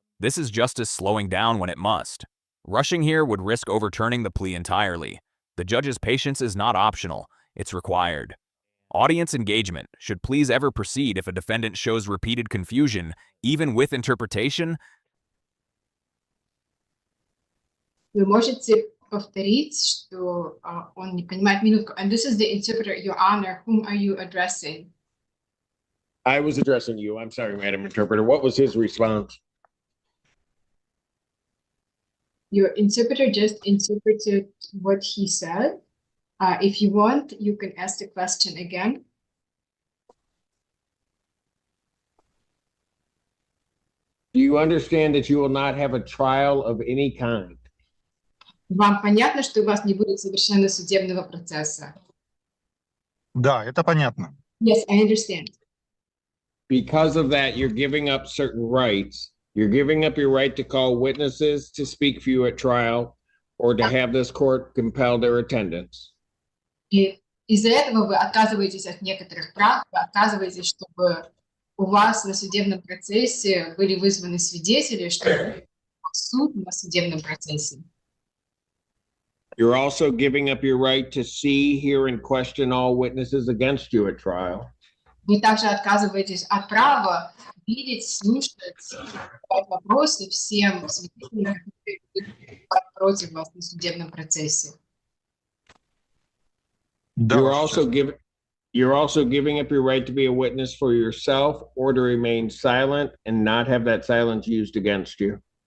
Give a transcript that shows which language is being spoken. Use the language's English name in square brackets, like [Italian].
[English] This is justice slowing down when it must. Rushing here would risk overturning the plea entirely. The judge's patience is not optional, it's required. Audience engagement should please ever proceed if a defendant shows repeated confusion, even with interpretation. [Russian] Вы можете повторить, что он не понимает минутку. [English] And this is the interpreter, Your Honor. Whom are you addressing? I was addressing you. I'm sorry, Madam Interpreter. What was his response? Your interpreter just interpreted what he said. If you want, you can ask the question again. Do you understand that you will not have a trial of any kind? [Russian] Вам понятно, что у вас не будет совершенно судебного процесса? Да, это понятно. [English] Yes, I understand. Because of that, you're giving up certain rights. You're giving up your right to call witnesses to speak for you at trial or to have this court compel their attendance. [Russian] И из-за этого вы отказываетесь от некоторых прав, вы отказываетесь, чтобы у вас на судебном процессе были вызваны свидетели, чтобы суд на судебном процессе. [English] You're also giving up your right to see, hear, and question all witnesses against you at trial. [Russian] Вы также отказываетесь от права видеть, слушать, задавать вопросы всем свидетелям, которые будут против вас на судебном процессе. [English] You're also giving up your right to be a witness for yourself or to remain silent and not have that silence used against you.